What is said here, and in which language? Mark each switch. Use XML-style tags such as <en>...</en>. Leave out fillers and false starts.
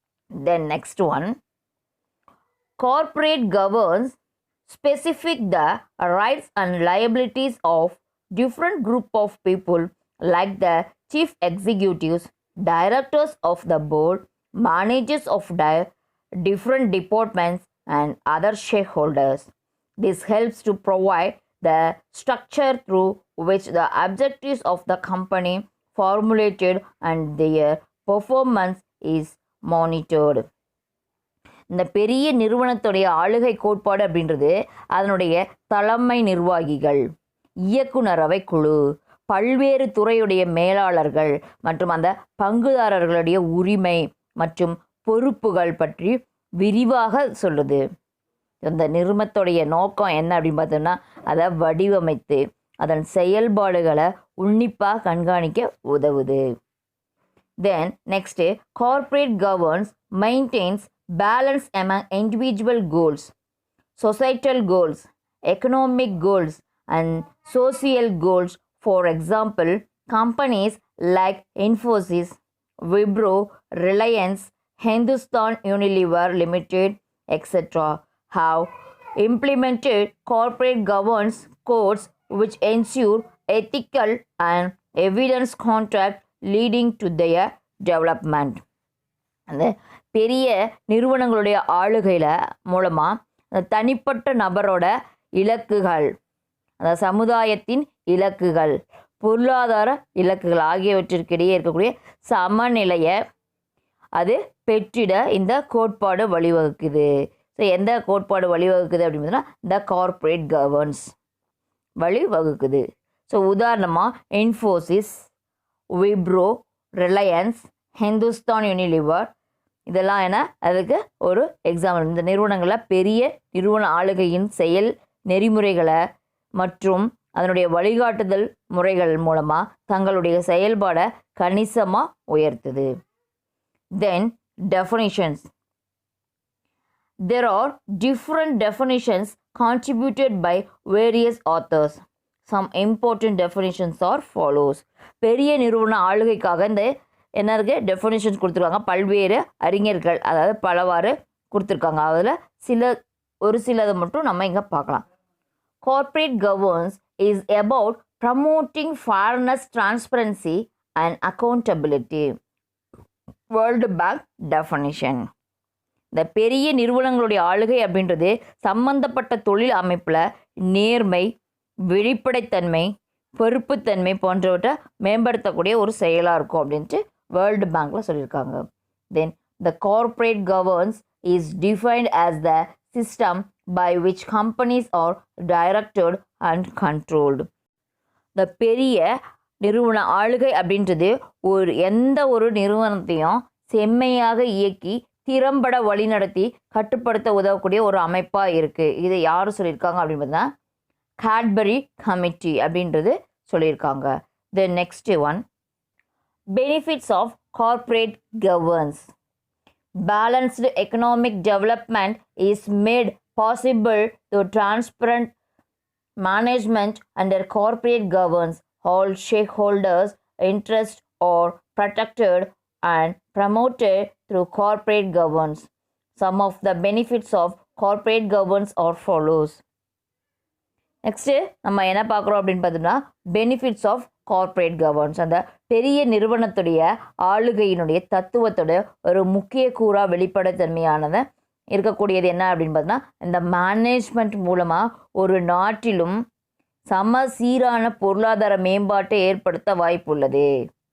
<en>Then next one, corporate governs specific the rights and liabilities of different group of people like the chief executives, directors of the board, managers of different departments and other shareholders. This helps to provide the structure through which the objectives of the company formulated and their performance is monitored.</en> <ta>இந்த பெரிய நிறுவனத்துடைய ஆளுகை கோட்பாடு அப்படின்றது அதனுடைய தலைமை நிர்வாகிகள், இயக்குநரவை குழு, பல்வேறு துறையுடைய மேலாளர்கள் மற்றும் அந்த பங்குதாரர்களுடைய உரிமை மற்றும் பொறுப்புகள் பற்றி விரிவாக சொல்லுது. இந்த நிறுவனத்துடைய நோக்கம் என்ன அப்படின்னு பார்த்தோம்னா அதை வடிவமைத்து அதன் செயல்பாடுகளை உன்னிப்பாக கண்காணிக்க உதவுது.</ta> <en>Then next, corporate governance maintains balance among individual goals, societal goals, economic goals and social goals. For example, companies like Infosys, Wipro, Reliance, Hindustan Unilever Limited, etc. have implemented corporate governance codes which ensure ethical and evidence contract leading to their development.</en> <ta>அந்த பெரிய நிறுவனங்களுடைய ஆளுகையில் மூலமாக அந்த தனிப்பட்ட நபரோட இலக்குகள், அந்த சமுதாயத்தின் இலக்குகள், பொருளாதார இலக்குகள் ஆகியவற்றிற்கிடையே இருக்கக்கூடிய சமநிலையை அது பெற்றிட இந்த கோட்பாடு வழிவகுக்குது. ஸோ எந்த கோட்பாடு வழிவகுக்குது அப்படின்னு பார்த்தீங்கன்னா இந்த கார்ப்பரேட் கவர்னன்ஸ் வழிவகுக்குது. ஸோ உதாரணமாக இன்ஃபோசிஸ், விப்ரோ, ரிலையன்ஸ், ஹிந்துஸ்தான் யூனிலிவர் இதெல்லாம் என்ன அதுக்கு ஒரு எக்ஸாம்பிள். இந்த நிறுவனங்களில் பெரிய நிறுவன ஆளுகையின் செயல் நெறிமுறைகளை மற்றும் அதனுடைய வழிகாட்டுதல் முறைகள் மூலமாக தங்களுடைய செயல்பாடை கணிசமாக உயர்த்துது.</ta> <en>Then definitions. There are different definitions contributed by various authors. Some important definitions are follows.</en> <ta>பெரிய நிறுவன ஆளுகைக்காக இந்த என்ன இருக்குது டெஃபினிஷன்ஸ் கொடுத்துருக்காங்க. பல்வேறு அறிஞர்கள் அதாவது பலவாறு கொடுத்துருக்காங்க. அதில் ஒரு சிலதை மட்டும் நம்ம இங்கே பார்க்கலாம்.</ta> <en>Corporate governance is about promoting fairness, transparency and accountability. World Bank definition.</en> <ta>இந்த பெரிய நிறுவனங்களுடைய ஆளுகை அப்படின்றது சம்பந்தப்பட்ட தொழில் அமைப்பில் நேர்மை, வெளிப்படைத்தன்மை, பொறுப்புத்தன்மை போன்றவற்றை மேம்படுத்தக்கூடிய ஒரு செயலாக இருக்கும் அப்படின்ட்டு வேர்ல்டு பேங்க்கில் சொல்லியிருக்காங்க.</ta> <en>Then the corporate governance is defined as the system by which companies are directed and controlled.</en> <ta>இந்த பெரிய நிறுவன ஆளுகை அப்படின்றது எந்த ஒரு நிறுவனத்தையும் செம்மையாக இயக்கி திறம்பட வழிநடத்தி கட்டுப்படுத்த உதவக்கூடிய ஒரு அமைப்பாக இருக்குது. இதை யார் சொல்லியிருக்காங்க அப்படின்னு பார்த்தீங்கன்னா கேட்பரி கமிட்டி அப்படின்றது சொல்லியிருக்காங்க.</ta> <en>The next one, benefits of corporate governance. Balanced economic development is made possible through transparent management under corporate governance. All shareholders' interests are protected and promoted through corporate governance. Some of the benefits of corporate governance are follows.</en> <ta>Next நம்ம என்ன பார்க்குறோம் அப்படின்னு பார்த்தோம்னா</ta> <en>Benefits of corporate governance.</en> <ta>அந்த பெரிய நிறுவனத்துடைய ஆளுகையினுடைய தத்துவத்தோட ஒரு முக்கிய கூறாக வெளிப்படைத்தன்மையானதை இருக்கக்கூடியது என்ன அப்படின்னு பார்த்தோன்னா இந்த மேனேஜ்மெண்ட் மூலமாக ஒரு நாட்டிலும் சமசீரான பொருளாதார மேம்பாட்டை ஏற்படுத்த வாய்ப்புள்ளது.</ta>